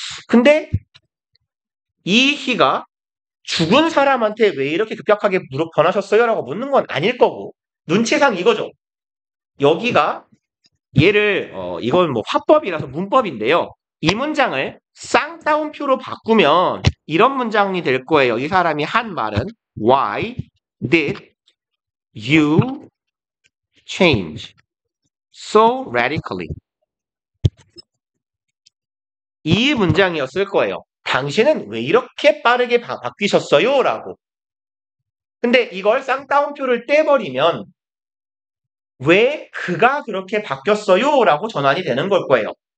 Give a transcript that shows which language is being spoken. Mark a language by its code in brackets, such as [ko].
[ko] 근데 이 he가 죽은 사람한테 왜 이렇게 급격하게 변하셨어요? 라고 묻는 건 아닐 거고 눈치상 이거죠. 여기가 얘를 이건 뭐 화법이라서 문법인데요. 이 문장을 쌍따옴표로 바꾸면 이런 문장이 될 거예요. 이 사람이 한 말은 [en] Why did you change so radically? [ko] 이 문장이었을 거예요. 당신은 왜 이렇게 빠르게 바뀌셨어요? 라고. 근데 이걸 쌍따옴표를 떼버리면 왜 그가 그렇게 바뀌었어요? 라고 전환이 되는 걸 거예요.